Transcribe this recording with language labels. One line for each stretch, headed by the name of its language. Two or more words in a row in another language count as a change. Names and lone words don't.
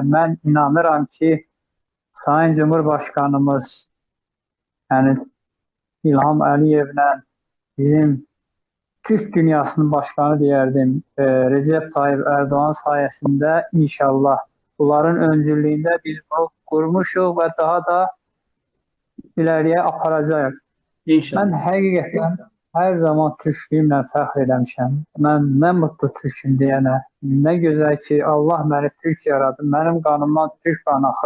Azerbaijani: Ben inanıram ki Sayın Cumhurbaşkanımız yani İlham Əliyevlə bizim
Turkish: Türk dünyasının başkanı diyerdim
Azerbaijani: Recep Tayyip Erdoğan sayesinde inşallah Bunların öncülüyündə biz bunu qurmuşuq və daha da ileriye aparacağıq. İnşallah. Mən həqiqətən hər zaman türklüyümlə fəxr eləmişəm. Mən
Turkish: nə mutlu türküm
Azerbaijani: deyənə, nə gözəl ki, Allah məni türk yaradı, mənim qanımdan türk qanı axır.